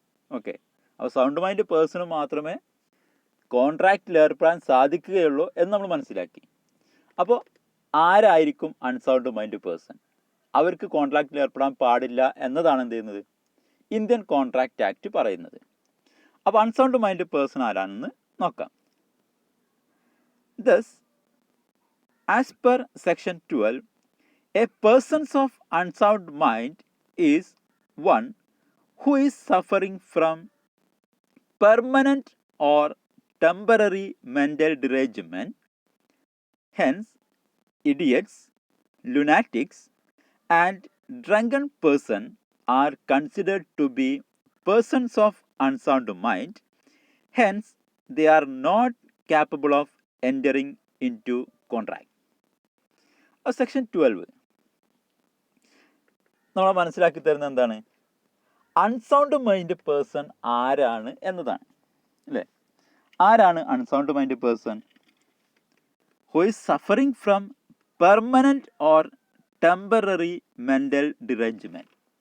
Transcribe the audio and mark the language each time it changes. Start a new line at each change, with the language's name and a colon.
Malayalam: Okay, അപ്പോൾ sound mind person മാത്രമേ കോൺട്രാക്റ്റിൽ ഏർപ്പെടാൻ സാധിക്കുകയുള്ളൂ എന്ന് നമ്മൾ മനസ്സിലാക്കി. അപ്പോൾ ആരായിരിക്കും അൺസൗണ്ട് മൈൻഡ് പേഴ്സൺ? അവർക്ക് കോൺട്രാക്റ്റിൽ ഏർപ്പെടാൻ പാടില്ല എന്നതാണ് എന്ത് ചെയ്യുന്നത്? ഇന്ത്യൻ കോൺട്രാക്റ്റ് ആക്ട് പറയുന്നത്. അപ്പോൾ അൺസൗണ്ട് മൈൻഡ് പേഴ്സൺ ആരാണെന്ന് നോക്കാം.
English: Thus, as per section 12, a person of unsound mind is one who is suffering from permanent or temporary mental derangement. Hence, idiots, lunatics, and drunken person are considered to be persons of unsound mind. Hence, they are not capable of entering into contract.
Malayalam: Section 12 നമ്മൾ മനസ്സിലാക്കി തരുന്നത് എന്താണ്? Unsound mind person ആരാണ് എന്നതാണ് അല്ലേ. ആരാണ് unsound mind person?
English: Who is suffering from permanent or temporary mental derangement.